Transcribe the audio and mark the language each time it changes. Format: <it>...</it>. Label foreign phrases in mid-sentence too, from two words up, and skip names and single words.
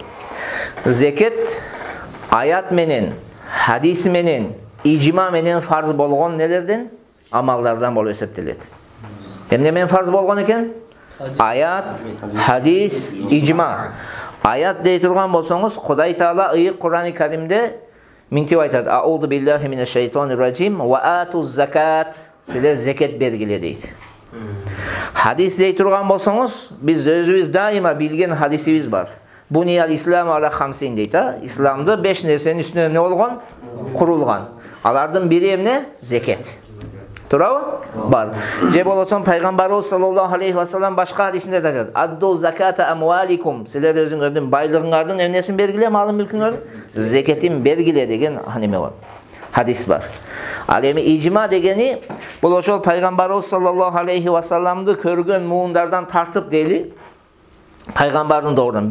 <ky>Зекет аят менен, хадис менен, ижма менен фарз болгон нелерден? Амалдардан болуп эсептелет. Эмне менен фарз болгон экен? Аят, хадис, ижма. Аят дей турган болсоңуз, Кудай Таала ыйык Кур'ан-ы Каримде мынтип айтат:</ky> <ar>أعوذ بالله من الشيطان الرجيم وآتوا الزكاة.</ar> <ky>Силер зекет бергиле дейт. Хадис дей турган болсоңуз, биз өзүбүз дайыма билген хадисибиз бар.</ky> <ar>بني الإسلام على خمس</ar> <ky>дейт. Исламды 5 нерсенин үстүнө эмне болгон? Курулган. Алардын бири эмне? Зекет. Турабы? Бар. Же болосо пайгамбарыбыз</ky> <ar>صلى الله عليه وسلم</ar> <ky>башка хадисинде да айтат:</ky> <ar>أدوا زكاة أموالكم.</ar> <ky>Силер өзүңөрдүн байлыгыңардын эмнесин бергиле, малын мүлкүңөрдүн зекетин бергиле деген неме бар. Хадис бар. Ал эми ижма дегени бул ошол пайгамбарыбыз</ky> <ar>صلى الله عليه وسلم</ar> <ky>көргөн муундардан тартып дейли, Пайгамбардын doğrudan.</ky>